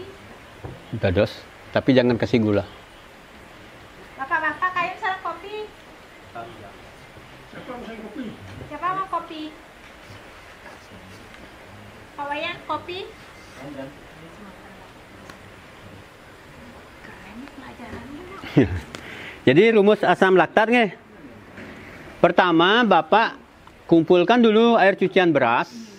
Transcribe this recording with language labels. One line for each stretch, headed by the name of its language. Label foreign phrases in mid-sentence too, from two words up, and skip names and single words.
Balinese: dados,
Indonesian: tapi jangan kasih gula.
Balinese: Bapak-bapak kayun sareng kopi.
Indonesian: Siapa mau kopi? Pak Wayan kopi? Keren pelajarannya. Jadi rumus asam laktat nggih. Pertama, Bapak kumpulkan dulu air cucian beras.